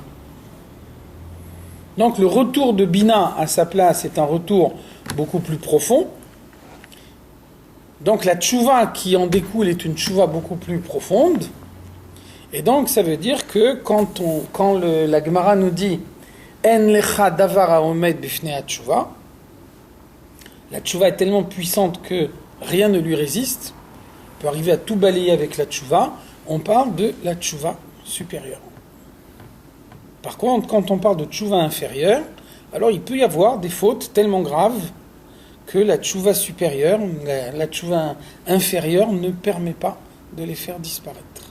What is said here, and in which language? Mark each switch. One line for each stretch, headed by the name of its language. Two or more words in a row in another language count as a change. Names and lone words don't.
French: Donc le retour de Bina à sa place est un retour beaucoup plus profond. Donc la tchouva qui en découle est une tchouva beaucoup plus profonde. Et donc ça veut dire que quand la Gemara nous dit
Hebrew: אין לך דבר העומד בפני התשובה,
French: la tchouva est tellement puissante que rien ne lui résiste, on peut arriver à tout balayer avec la tchouva, on parle de la tchouva supérieure. Par contre, quand on parle de tchouva inférieure, alors il peut y avoir des fautes tellement graves que la tchouva supérieure, la tchouva inférieure ne permet pas de les faire disparaître.